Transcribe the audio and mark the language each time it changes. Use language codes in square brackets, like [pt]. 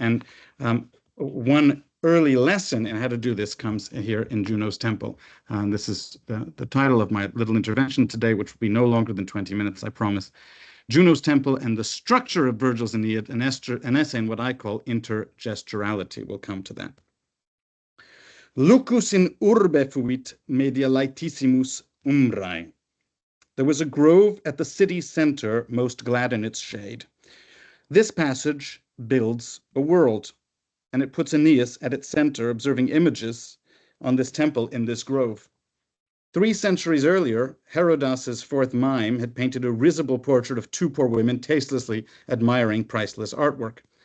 [en] And one early lesson in how to do this comes here in Juno's temple. This is the title of my little intervention today, which will be no longer than 20 minutes, I promise. Juno's temple and the structure of Virgil's Aeneid, an essay in what I call intergesturality. We'll come to that. [la] Lucus in urbe fuit media laetissimus umbrae. [en] There was a grove at the city's center, most glad in its shade. This passage builds a world, and it puts Aeneas at its center, observing images on this temple in this grove. 3 centuries earlier, Herodas's fourth mime had painted a risible portrait of 2 poor women tastelessly admiring priceless artwork.